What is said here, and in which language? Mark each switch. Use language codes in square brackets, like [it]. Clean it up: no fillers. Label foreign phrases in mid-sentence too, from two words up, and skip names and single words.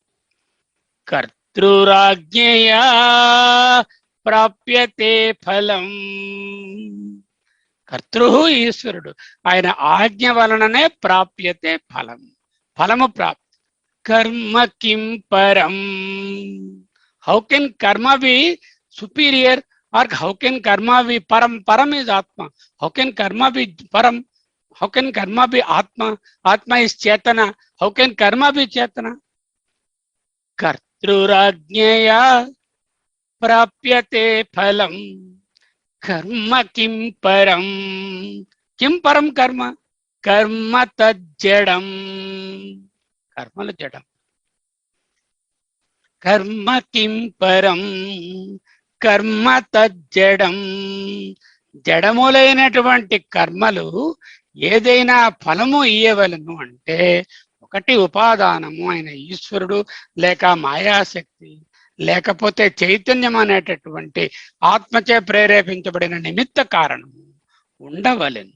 [sa] కర్తృరాజ్ఞయా ప్రాప్యతే ఫలం. [te] కర్తృ ఈశ్వరుడు, ఆయన ఆజ్ఞ వలననే [sa] ప్రాప్యతే ఫలం, [te] ఫలము ప్రాప్తి. [sa] కర్మ కిం పరం. [en] how can karma be superior or how can karma be param? Param is atma. How can karma be param? How can karma be atma? Atma is chetana. How can karma be chetana? [sa] कर्तृराज्ञया प्राप्यते फलम्. कर्म किं परम्। किं परं कर्म? कर्म तज्जडम्। कर्म जडम्. कर्म किं परम्. కర్మ తజ్జడం. [te] జడములైనటువంటి కర్మలు ఏదైనా ఫలము ఇయ్యవలను అంటే ఒకటి ఉపాదానము అయిన ఈశ్వరుడు, లేక మాయాశక్తి, లేకపోతే చైతన్యం అనేటటువంటి ఆత్మచే ప్రేరేపించబడిన నిమిత్త కారణము ఉండవలెను.